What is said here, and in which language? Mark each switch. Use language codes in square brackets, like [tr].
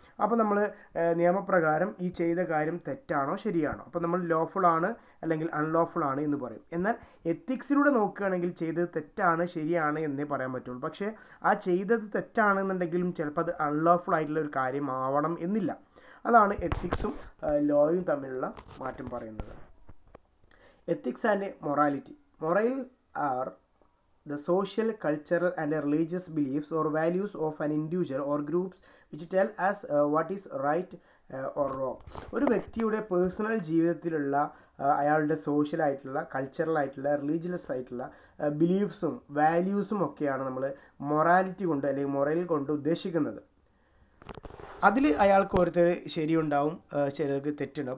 [ml] അപ്പോൾ നമ്മൾ നിയമപ്രകാരം ഈ ചെയ്ത കാര്യം തെറ്റാണോ ശരിയാണോ, അപ്പോൾ നമ്മൾ ലോഫുൾ ആണ് അല്ലെങ്കിൽ അൺലോഫുൾ ആണ് എന്ന് പറയും. എന്നാൽ എത്തിക്സിലൂടെ നോക്കുകയാണെങ്കിൽ ചെയ്തത് തെറ്റാണ് ശരിയാണ് എന്നേ പറയാൻ പറ്റുള്ളൂ. പക്ഷേ ആ ചെയ്തത് തെറ്റാണെന്നുണ്ടെങ്കിലും ചിലപ്പോൾ അത് അൺലോഫുൾ ആയിട്ടുള്ള ഒരു കാര്യമാവണം എന്നില്ല. അതാണ് എത്തിക്സും ലോയും തമ്മിലുള്ള മാറ്റം പറയുന്നത്. [en] Ethics and morality. Moral are the social, cultural and religious beliefs or values of an individual or groups which tell us what is right or wrong. [ml] ഒരു വ്യക്തിയുടെ പേഴ്സണൽ ജീവിതത്തിലുള്ള അയാളുടെ സോഷ്യൽ ആയിട്ടുള്ള, കൾച്ചറൽ ആയിട്ടുള്ള, റിലീജിയസ് ആയിട്ടുള്ള ബിലീഫ്സും വാല്യൂസും ഒക്കെയാണ് നമ്മൾ മൊറാലിറ്റി കൊണ്ട് അല്ലെങ്കിൽ മൊറൽ കൊണ്ട് ഉദ്ദേശിക്കുന്നത്. അതിൽ അയാൾക്ക് ഓരോരുത്തർ ശരിയുണ്ടാവും, ചിലർക്ക് തെറ്റുണ്ടാവും.